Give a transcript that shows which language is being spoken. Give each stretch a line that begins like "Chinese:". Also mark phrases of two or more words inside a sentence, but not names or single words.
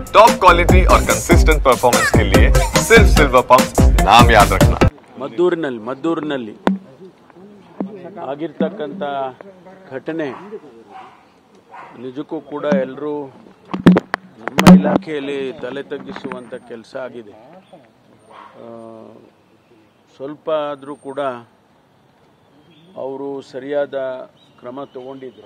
Hindi: टॉप क्वालिटी और कंसिस्टेंट परफॉर्मेंस के लिए सिर्फ सिल्वर पंप नाम याद रखना।
Kannada: ಮದ್ದೂರಿನಲ್ಲಿ ಆಗಿರ್ತಕ್ಕಂಥ ಘಟನೆ ನಿಜಕ್ಕೂ ಕೂಡ ಎಲ್ಲರೂ ನಮ್ಮ ಇಲಾಖೆಯಲ್ಲಿ ತಲೆ ತಗ್ಗಿಸುವಂಥ ಕೆಲಸ ಆಗಿದೆ. ಸ್ವಲ್ಪ ಆದರೂ ಕೂಡ ಅವರು ಸರಿಯಾದ ಕ್ರಮ ತಗೊಂಡಿದ್ರು.